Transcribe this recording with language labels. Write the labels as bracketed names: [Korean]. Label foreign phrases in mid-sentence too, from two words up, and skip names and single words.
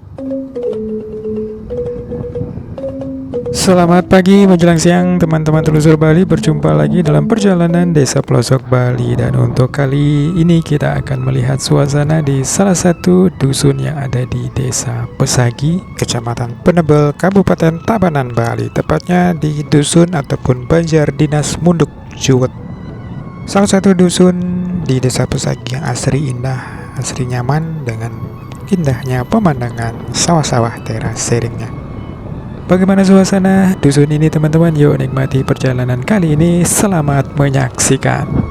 [Indonesian] Selamat pagi menjelang siang teman-teman telusur Bali, berjumpa lagi dalam perjalanan desa pelosok Bali. Dan untuk kali ini kita akan melihat suasana di salah satu dusun yang ada di desa Pesagi, Kecamatan Penebel, Kabupaten Tabanan, Bali. Tepatnya di dusun ataupun Banjar Dinas Munduk Juwet. Salah satu dusun di desa Pesagi yang asri indah, asri nyaman dengan indahnya pemandangan sawah-sawah teras seringnya. Bagaimana suasana dusun ini teman-teman? Yuk nikmati perjalanan kali ini. Selamat menyaksikan.